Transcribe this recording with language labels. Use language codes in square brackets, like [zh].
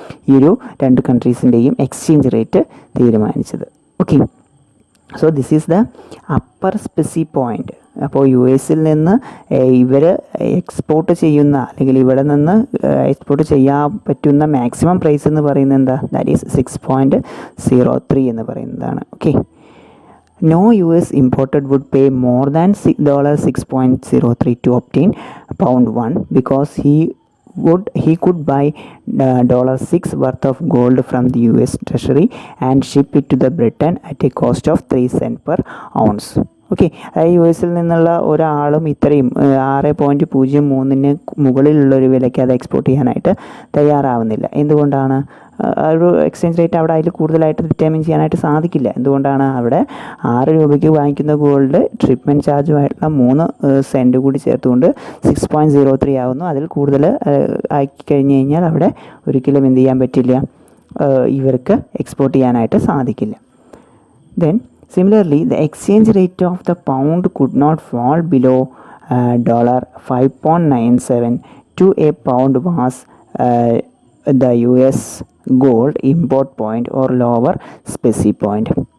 [ml] ഈ ഒരു 2 കൺട്രീസിൻ്റെയും exchange rate തീരുമാനിച്ചത്. Okay. [en] So this is the upper specie point. [ml] അപ്പോൾ യു എസിൽ നിന്ന് ഇവർ എക്സ്പോർട്ട് ചെയ്യുന്ന, അല്ലെങ്കിൽ ഇവിടെ നിന്ന് എക്സ്പോർട്ട് ചെയ്യാൻ പറ്റുന്ന മാക്സിമം പ്രൈസ് എന്ന് പറയുന്നത് എന്താ? [en] that is [ml] 6.03 എന്ന് പറയുന്നതാണ്. Okay. [en] No US imported would pay more than $6.03 to obtain £1 because he could buy $6 worth of gold from the US Treasury and ship it to the Britain at a cost of 3 cents per ounce. Okay. [ml] U എസിൽ നിന്നുള്ള ഒരാളും ഇത്രയും 6.03 മുകളിലുള്ളൊരു വിലയ്ക്ക് അത് export ചെയ്യാനായിട്ട് തയ്യാറാവുന്നില്ല. എന്തുകൊണ്ടാണ്? ഒരു എക്സ്ചേഞ്ച് റേറ്റ് അവിടെ അതിൽ കൂടുതലായിട്ട് ഡിറ്റർമിൻ ചെയ്യാനായിട്ട് സാധിക്കില്ല. എന്തുകൊണ്ടാണ്? അവിടെ 6 രൂപയ്ക്ക് വാങ്ങിക്കുന്ന ഗോൾഡ് ട്രീറ്റ്മെൻറ്റ് ചാർജുമായിട്ടുള്ള 3 സെൻറ്റ് കൂടി ചേർത്തുകൊണ്ട് 6.03 ആവുന്നു. അതിൽ കൂടുതൽ ആക്കി കഴിഞ്ഞ് കഴിഞ്ഞാൽ അവിടെ ഒരിക്കലും എന്ത് ചെയ്യാൻ പറ്റില്ല? ഇവർക്ക് എക്സ്പോർട്ട് ചെയ്യാനായിട്ട് സാധിക്കില്ല. [en] Then similarly, the exchange rate of the pound could not fall below $5.97 to a pound was the US gold import point or lower specie point.